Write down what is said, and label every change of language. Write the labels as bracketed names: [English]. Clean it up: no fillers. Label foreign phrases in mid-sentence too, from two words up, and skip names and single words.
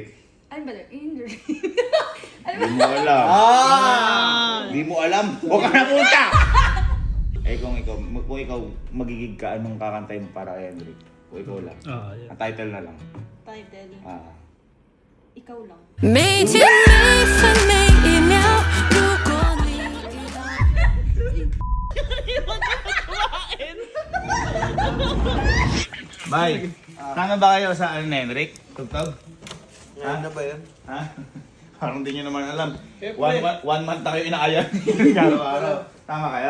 [Filipino] Ano ba? Injury. Hindi mo alam. Hindi mo alam. Huwag ka na punta! Kung ikaw magigig ka, anong kakantay mo para kay Hendrik? Kung ikaw lang. [English] Yeah. [Filipino] Ang title na lang. Title. Ikaw lang. [Chinese] 每天每分每一秒，如果你遇到。 [English] Bye! [Filipino] Tama ba kayo sa ano ni Hendrik? Tugtog? Ano ba yan? Ha? Parang di nyo naman alam. One month na kayo inaaya. Araw-araw. Tama kaya?